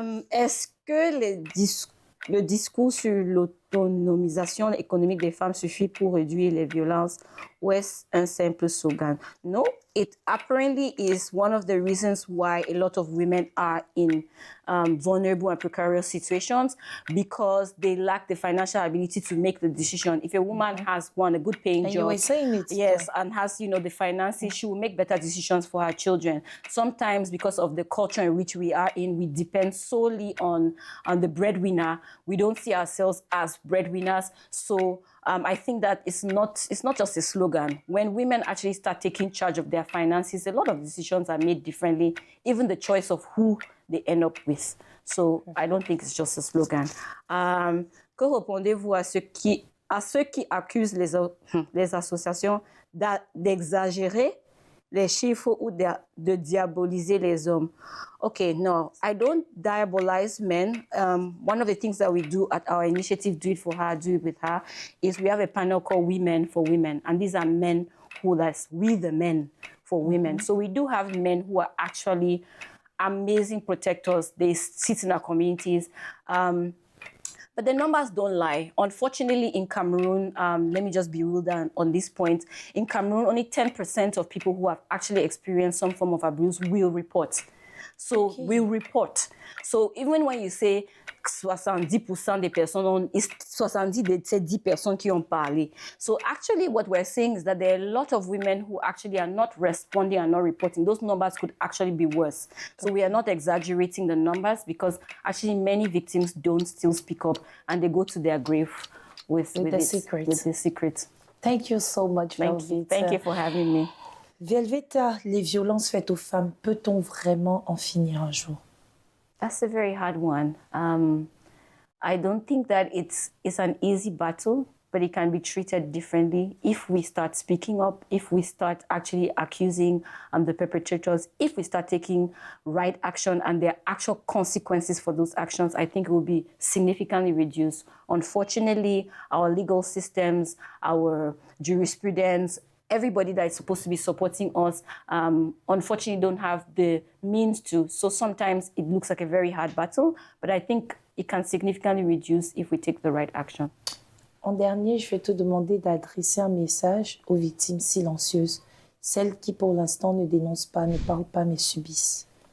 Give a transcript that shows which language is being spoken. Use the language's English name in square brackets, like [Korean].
[French] Est-ce que le discours sur l'autonomisation économique des femmes suffit pour réduire les violences ou est-ce un simple slogan? [English] No, it apparently is one of the reasons why a lot of women are in vulnerable and precarious situations because they lack the financial ability to make the decision. If a woman has a good paying job, you were saying it, yes, and has the finances, she will make better decisions for her children. Sometimes because of the culture in which we are in, we depend solely on the breadwinner. We don't see ourselves as breadwinners. So I think that it's not just a slogan. When women actually start taking charge of their finances, a lot of decisions are made differently, even the choice of who they end up with. So I don't think it's just a slogan. [French] Que répondez-vous à ceux qui accusent les associations d'exagérer les chiffres ou de diaboliser les hommes? [English] Okay, no, I don't diabolize men. One of the things that we do at our initiative, Do It For Her, Do It With Her, is we have a panel called Women for Women. And these are men we the men for women. So we do have men who are actually amazing protectors. They sit in our communities. But the numbers don't lie. Unfortunately, in Cameroon, let me just be real down on this point. In Cameroon, only 10% of people who have actually experienced some form of abuse will report. So will report. So even when you say 70% [French] des personnes, [English] it's 70 [French] de ces 10 personnes qui ont parlé. [English] So actually what we're saying is that there are a lot of women who actually are not responding and not reporting. Those numbers could actually be worse. So we are not exaggerating the numbers because actually many victims don't still speak up and they go to their grave with the secret. Thank you so much, Velvet. Thank you for having me. [French] Velveta, les violences faites aux femmes, peut-on vraiment en finir un jour? [English] That's a very hard one. I don't think that it's an easy battle, but it can be treated differently if we start speaking up, if we start actually accusing the perpetrators, if we start taking right action and there are actual consequences for those actions, I think it will be significantly reduced. Unfortunately, our legal systems, our jurisprudence, everybody that is supposed to be supporting us, unfortunately don't have the means to. So sometimes it looks like a very hard battle, but I think it can significantly reduce if we take the right action. [French] En dernier, je vais te demander d'adresser un message aux victimes silencieuses, celles qui pour l'instant ne dénoncent pas, ne parlent pas, mais subissent.